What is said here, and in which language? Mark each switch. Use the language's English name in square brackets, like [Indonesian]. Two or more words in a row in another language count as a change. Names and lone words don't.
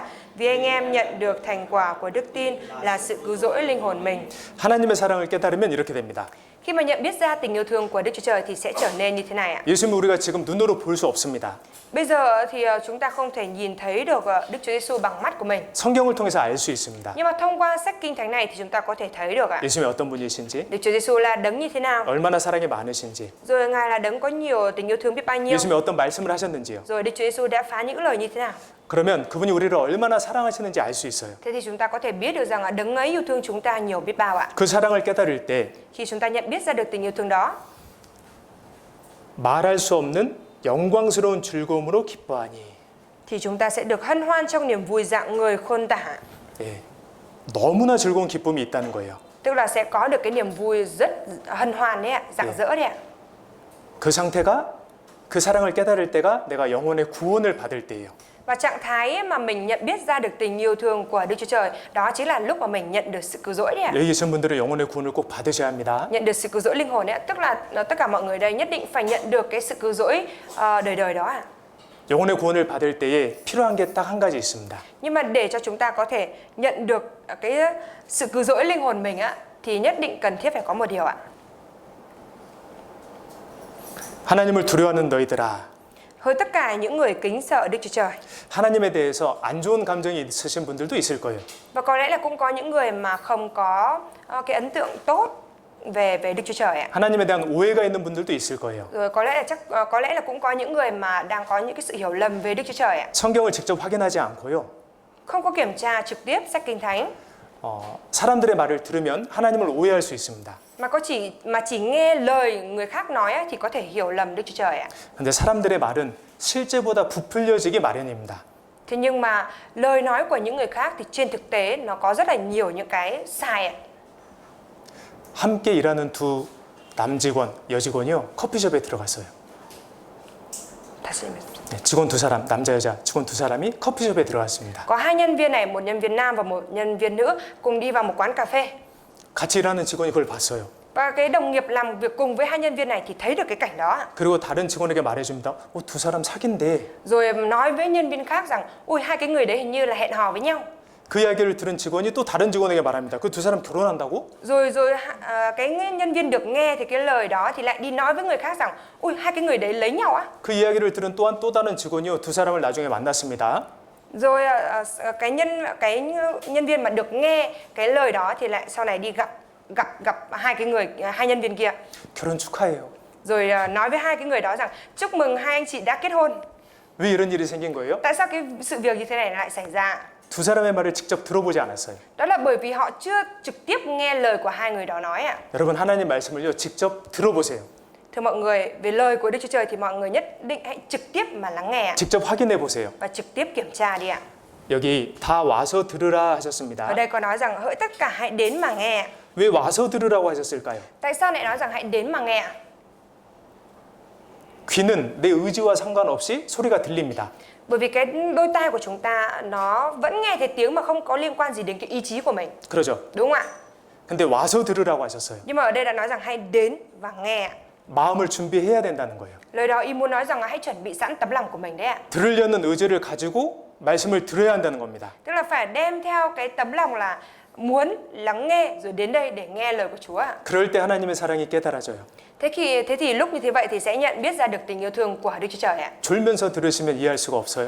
[Vietnamese] Vì anh em nhận được thành quả của đức tin là sự cứu rỗi linh hồn mình. [Korean] 하나님의 사랑을 깨달으면 이렇게 됩니다. [Vietnamese] Khi mà nhận biết ra tình yêu thương của Đức Chúa Trời thì sẽ trở nên như thế này ạ. [Korean] 예수님을 우리가 지금 눈으로 볼 수 없습니다. [Vietnamese] Bây giờ thì chúng ta không thể nhìn thấy được Đức Chúa Giêsu bằng mắt của mình. [Korean] 성경을 통해서 알 수 있습니다. [Vietnamese] Nhưng mà thông qua sách Kinh Thánh này thì chúng ta có thể thấy được ạ. [Korean] 예수님이 어떤 분이신지, [Vietnamese] Đức Chúa Giêsu là đấng như thế nào? [Korean] 얼마나 사랑이 많으신지, [Vietnamese] Rồi Ngài là đấng có nhiều tình yêu thương biết bao nhiêu? [Korean] 예수님이 어떤 말씀을 하셨는지요. [Vietnamese] Rồi Đức Chúa Giêsu đã phán những lời như thế nào? [Korean] 그러면 그분이 우리를 얼마나 사랑하시는지 알 수 있어요. [Vietnamese] Thế thì chúng ta có thể biết được rằng đấng ấy yêu thương chúng ta nhiều biết bao ạ. [Korean] 그 사랑을 깨달을 때 [Vietnamese] Khi chúng ta nhận biết ra được tình yêu thương đó [Korean] 말할 수 없는 영광스러운 즐거움으로 기뻐하니. [Vietnamese] thì chúng ta sẽ được hân hoan trong niềm vui rạng ngời khôn tả. [Korean] 예, 너무나 즐거운 기쁨이 있다는 거예요. [Vietnamese] Tức là sẽ có được cái niềm vui rất hân hoan đấy ạ, rạng rỡ đấy ạ. [Korean] 그 상태가 그 사랑을 깨달을 때가 내가 영혼의 구원을 받을 때예요. [Vietnamese] Và trạng thái mà mình nhận biết ra được tình yêu thương của Đức Chúa Trời, đó chính là lúc mà mình nhận được sự cứu rỗi đấy ạ. [Korean] 여기 계신 분들은 영혼의 구원을 꼭 받으셔야 합니다. [Vietnamese] Nhận được sự cứu rỗi linh hồn đấy ạ, tức là tất cả mọi người đây nhất định phải nhận được cái sự cứu rỗi đời đời đó ạ. [Korean] 영혼의 구원을 받을 때에 필요한 게 딱 한 가지 있습니다. [Vietnamese] Nhưng mà để cho chúng ta có thể nhận được cái sự cứu rỗi linh hồn mình á, thì nhất định cần thiết phải có một điều ạ. [Korean] 하나님을 두려워하는 너희들아, [Vietnamese] Hỡi tất cả những người kính sợ Đức Chúa Trời. [Korean] 하나님에 대해서 안 좋은 감정이 있으신 분들도 있을 거예요. [Vietnamese] Và có lẽ là cũng có những người mà không có cái ấn tượng tốt về Đức Chúa Trời ạ. [Korean] 하나님에 대한 오해가 있는 분들도 있을 거예요. [Vietnamese] Rồi có lẽ là cũng có những người mà đang có những cái sự hiểu lầm về Đức Chúa Trời ạ. [Korean] 성경을 직접 확인하지 않고요. [Vietnamese] Không có kiểm tra trực tiếp sách Kinh Thánh [Korean] 사람들의 말을 들으면 하나님을 오해할 수 있습니다. [Vietnamese] mà chỉ nghe lời người khác nói á, thì có thể hiểu lầm Đức Chúa Trời ạ. [Korean] 근데 사람들의 말은 실제보다 부풀려지기 마련입니다. [Vietnamese] Thế nhưng mà lời nói của những người khác thì trên thực tế nó có rất là nhiều những cái sai ạ. [Korean] 함께 일하는 두 남직원, 여직원이요. 커피숍에 들어갔어요. 다시 네, 직원 두 사람, 남자 여자 직원 두 사람이 커피숍에 들어갔습니다. [Vietnamese] có hai nhân viên này, một nhân viên nam và một nhân viên nữ cùng đi vào một quán cà phê. [Korean] 같이 일하는 직원이 그걸 봤어요. [Vietnamese] Và cái đồng nghiệp làm việc cùng với hai nhân viên này thì thấy được cái cảnh đó. [Korean] 그리고 다른 직원에게 말해줍니다. 두 사람 사귄대. [Vietnamese] Rồi nói với nhân viên khác rằng, ôi hai cái người đấy hình như là hẹn hò với nhau. [Korean] 그 이야기를 들은 직원이 또 다른 직원에게 말합니다. 그 두 사람 결혼한다고? [Vietnamese] Rồi cái nhân viên được nghe thì cái lời đó thì lại đi nói với người khác rằng, ôi hai cái người đấy lấy nhau á. [Korean] 그 이야기를 들은 또한 또 다른 직원이요. 두 사람을 나중에 만났습니다. [Vietnamese] Rồi cái nhân viên mà được nghe cái lời đó thì lại sau này đi gặp hai nhân viên kia. [Korean] 결혼 축하해요. [Vietnamese] Rồi nói với hai cái người đó rằng chúc mừng hai anh chị đã kết hôn. [Korean] 왜 이런 일이 생긴 거예요? [Vietnamese] Tại sao cái sự việc như thế này lại xảy ra? [Korean] 두 사람의 말을 직접 들어보지 않았어요. [Vietnamese] Đó là bởi vì họ chưa trực tiếp nghe lời của hai người đó nói ạ. [Korean] 여러분 하나님 말씀을요. 직접 들어보세요. [Vietnamese] Thưa mọi người, về lời của Đức Chúa Trời thì mọi người nhất định hãy trực tiếp mà lắng nghe ạ. [Korean] 직접 확인해 보세요. [Vietnamese] Và trực tiếp kiểm tra đi ạ. [Korean] 여기 다 와서 들으라 [Vietnamese] Ở [Korean] 하셨습니다. [Vietnamese] đây có nói rằng hỡi tất cả hãy đến mà nghe. [Korean] 왜 와서 들으라고 하셨을까요? [Vietnamese] Tại sao lại nói rằng hãy đến mà nghe? [Korean] 귀는 내 의지와 상관없이 소리가 들립니다. [Vietnamese] Bởi vì cái đôi tai của chúng ta nó vẫn nghe thấy tiếng mà không có liên quan gì đến cái ý chí của mình. [Korean] 그러죠? [Vietnamese] Đúng không ạ? [Korean] 근데 와서 들으라고 하셨어요. [Vietnamese] Nhưng mà ở đây đã nói rằng hãy đến và nghe. [Korean] 마음을 준비해야 된다는 거예요. [Vietnamese] Lời đó ý muốn nói rằng là hãy chuẩn bị sẵn tấm lòng của mình đấy ạ. [Korean] 들으려는 의지를 가지고 말씀을 들어야 한다는 겁니다. [Vietnamese] Tức là phải đem theo cái tấm lòng là muốn lắng nghe rồi đến đây để nghe lời của Chúa ạ. [Korean] 그럴 때 하나님의 사랑이 깨달아져요. [Vietnamese] Thế thì lúc như thế vậy thì sẽ nhận biết ra được tình yêu thương của Đức Chúa Trời ạ. [Korean] 졸면서 들으시면 이해할 수가 없어요.